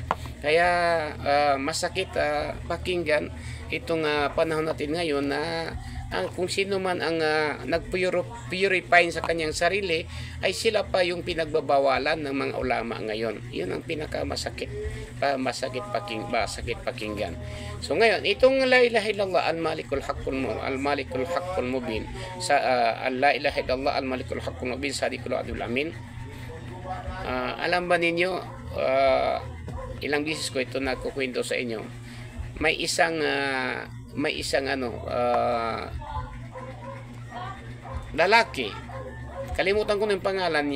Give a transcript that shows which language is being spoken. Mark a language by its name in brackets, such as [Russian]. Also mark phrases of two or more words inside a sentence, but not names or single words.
[Filipino] Kaya masakit pakinggan itong panahon natin ngayon na kung sino man ang nag-purify sa kanyang sarili, ay sila pa yung pinagbabawalan ng mga ulama ngayon. Yun ang pinakamasakit, masakit pakinggan. So ngayon, itong [Arabic] لا إله إلا الله الملك الحق المبين, [Filipino] sa [Arabic] لا إله إلا الله الملك الحق المبين صادق الوعد الأمين. [Filipino] Alam ba ninyo, ilang beses ko ito nagkukwento sa inyo, may isang lalaki, kalimutan ko na yung pangalan niya.